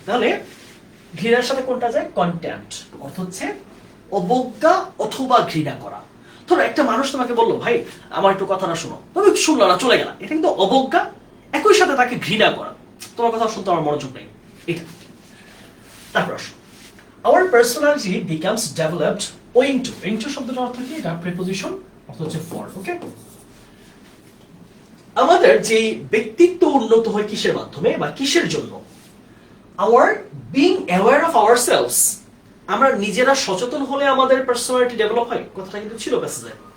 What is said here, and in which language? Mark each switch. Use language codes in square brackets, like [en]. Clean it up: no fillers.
[bn] তাহলে ঘৃণার সাথে কোনটা যায়? কন্টেম্পট, অর্থ হচ্ছে অবজ্ঞা অথবা ঘৃণা করা। ধরো একটা মানুষ তোমাকে বললো, ভাই আমার একটু কথাটা শোনো, তুমি শুনলো না, চলে গেলা, এটা কিন্তু অবজ্ঞা, একই সাথে তাকে ঘৃণা করা, তোমার কথা শুনতে আমার মনোযোগ নেই, এটা। তারপর আসো, [en] our personality becomes developed owing to [bn] শব্দটার অর্থ কি? এটা প্রিপোজিশন, অর্থ হচ্ছে for, ওকে। আমাদের যে ব্যক্তিত্ব উন্নত হয় কিসের মাধ্যমে বা কিসের জন্য? [en] our being aware of ourselves, [bn] আমরা নিজেরা সচেতন হলে আমাদের পার্সোনালিটি ডেভেলপ হয়, কথাটা কিন্তু ছিল প্যাসেজে।